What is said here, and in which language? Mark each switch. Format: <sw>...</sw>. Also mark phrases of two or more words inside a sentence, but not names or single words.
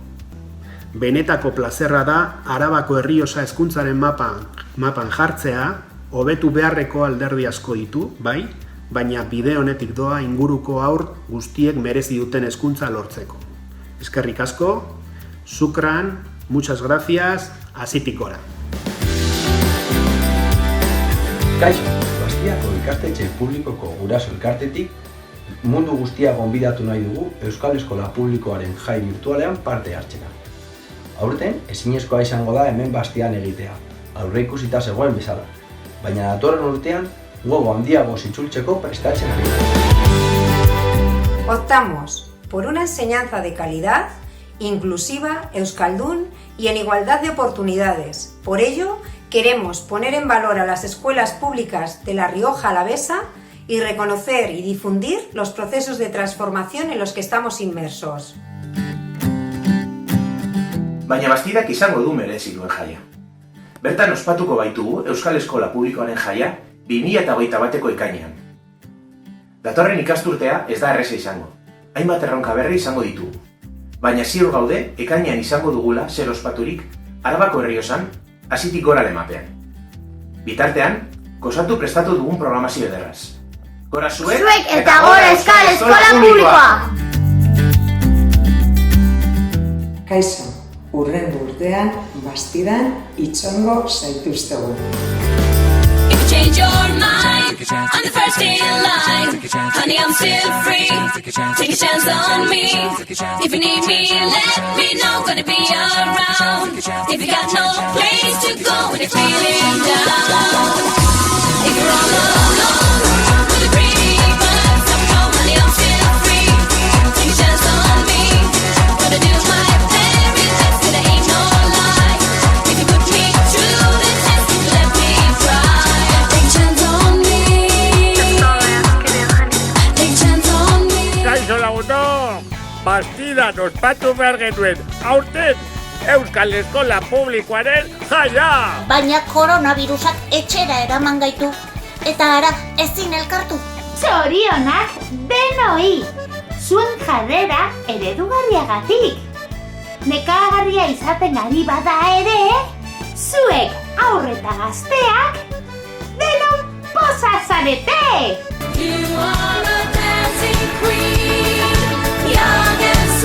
<eu>Benetako plazerra da Arabako Errioxa hezkuntzaren mapan jartzea, hobetu beharreko alderdi asko ditu, bai, baina bide honetik doa inguruko haur guztiek merezi duten hezkuntza lortzeko. Eskerrik asko, shukran,</eu> <es>muchas gracias,</es> <eu>azitik gora. Kaixo, Bastiako ikastetxe publikoko guraso elkartetik mundu guztia gonbidatu nahi dugu Euskal Eskola Publikoaren jai virtualean parte hartzera. Aurten, ezinezkoa izango da hemen Bastian egitea, aurreikusita zegoen bezala, baina datorren urtean gogo handiago itzultzeko prestatzen ari.</eu> <es>Optamos por una enseñanza de calidad, inclusiva, euskaldun y en igualdad de oportunidades. Por ello, queremos poner en valor a las escuelas públicas de La Rioja Alavesa y reconocer y difundir los procesos de transformación en los que estamos inmersos.</es> <eu>Baina Bastidak izango du merezi duen jaia. Bertan ospatuko baitugu Euskal Eskola Publikoaren jaia 2021ko ekainean. Datorren ikasturtea ez da erreza izango. Hainbat erronka berri izango ditugu. Baina ziur gaude ekainean izango dugula zer ospaturik Arabako Errioxan hazitik gora lemapean. Bitartean, gozatu prestatu dugun programazio ederraz. Gora zuek eta gora Euskal Eskola Publikoa! Kaixo, urrengo urtean Bastidan itxongo zaituztegu.</eu> <en>Change your mind, I'm the first in line. Honey, I'm still free. Take a chance on me. If you need me, let me know. Gonna be around. If you got no place to go when you're feeling down. If you're all alone, really pretty, but somehow, honey, I'm still free. Take a chance on me. Gonna do my very best, and there ain't no lie. If you put me through the test, you let me try.</en> <eu>Kaixo lagunok, Bastidan ospatu behar genuen, aurten Euskal Eskola Publikoaren jaia! Baina koronavirusak etxera eraman gaitu, eta ara ezin elkartu. Zorionak denoi! Zuen jarrera eredugarriagatik. Nekagarria izaten ari bada ere, zuek aurreta gazteak denon poza zarete!</eu> <en>You are a dancing queen, young and</en>